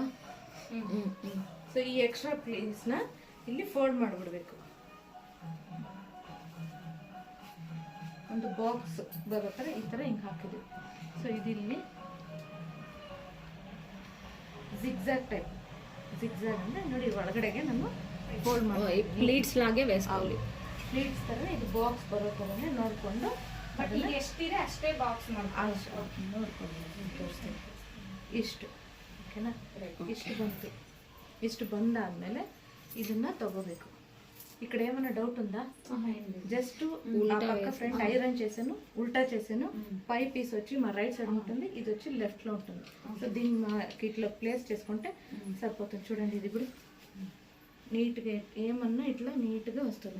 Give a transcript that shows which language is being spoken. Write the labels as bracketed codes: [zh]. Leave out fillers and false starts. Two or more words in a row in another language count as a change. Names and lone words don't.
[kn] ಸೊ ಈ ಎಕ್ಸ್ಟ್ರಾ ಪೀಸ್ನ ಇಲ್ಲಿ ಫೋಲ್ಡ್ ಮಾಡಿಬಿಡ್ಬೇಕು. ಒಂದು ಬಾಕ್ಸ್ ಬರೋ ಥರ ಈ ಥರ ಹಿಂಗೆ ಹಾಕಿದ್ವಿ. ಸೊ ಇದಿಲ್ಲಿ ಜಿಗ್ಜಾಗ್ ಟೈಪ್. ಜಿಗ್ಜಾಗ್ ಅಂದರೆ ನೋಡಿ, ಒಳಗಡೆಗೆ ನಾನು ಫೋಲ್ಡ್ ಮಾಡಿ [te] ప్లీట్స్ లాగే వేసుకోవాలి. [kn] ಪ್ಲೀಟ್ಸ್ ಥರ ಇದು ಬಾಕ್ಸ್ ಬರೋ ಥರನೇ ನೋಡಿಕೊಂಡು ಎಷ್ಟಿದೆ ಅಷ್ಟೇ ಬಾಕ್ಸ್ ನೋಡ್ಕೊಂಡು ತೋರಿಸ್ತೀನಿ. ಇಷ್ಟು ಓಕೆನಾ? ಇಷ್ಟು ಬಂತು. ಇಷ್ಟು ಬಂದಾದ್ಮೇಲೆ ಇದನ್ನ తగోಬೇಕು. [te] ఇక్కడ ఏమైనా డౌట్ ఉందా? జస్ట్ ఆ పక్క [en] front iron [te] చేశాను, ఉల్టా చేశాను. పై పీస్ వచ్చి మా [en] right side [te] ఉంటుంది, ఇది వచ్చి లెఫ్ట్ లో ఉంటుంది. సో దీన్ని ఇట్లా ప్లేస్ చేసుకుంటే సరిపోతుంది. చూడండి, ఇది ఇప్పుడు నీట్గా ఏమన్నా ఇట్లా నీట్గా వస్తుంది.